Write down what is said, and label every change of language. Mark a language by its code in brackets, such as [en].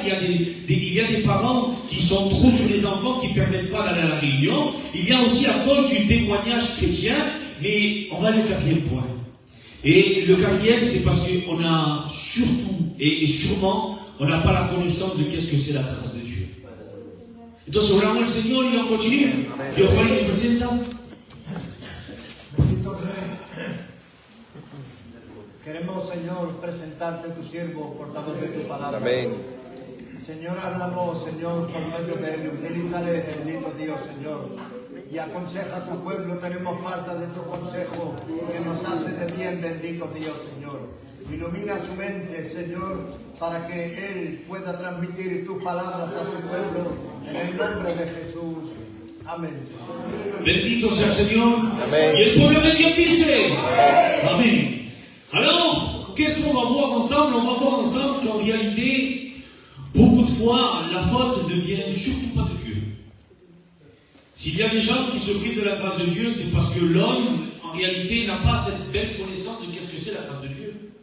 [fr] Il y a des parents qui sont trop sur les enfants qui ne permettent pas d'aller à la réunion. Il y a aussi à cause du témoignage chrétien. Mais on va aller au 4e point. Et le 4e, c'est parce qu'on a surtout et sûrement on n'a pas la connaissance de qu'est-ce que c'est la grâce de Dieu. [es] Entonces oramos al Señor y vamos a continuar. Dios Juan te presenta. Queremos, Señor, presentarte tu siervo, portador de tu palabra. Amén. Señor, háblanos, Señor, por medio de él. Utilízale, bendito Dios, Señor. Y aconseja a tu pueblo. Tenemos falta de tu consejo que nos hace de bien, bendito Dios, Señor. Ilumina su mente, Señor, para que él pueda transmitir tus palabras a tu pueblo. En el nombre de Jesús. Amén. Bendito sea el Señor. Amén. Y el pueblo de Dios dice Amén. [fr] Alors, qu'est-ce qu'on va voir ensemble? On va voir ensemble qu'en réalité, beaucoup de fois, la faute ne vient surtout pas de Dieu. S'il y a des gens qui se privent de la grâce de Dieu, c'est parce que l'homme, en réalité, n'a pas cette belle connaissance de qu'est-ce que c'est la grâce de Dieu.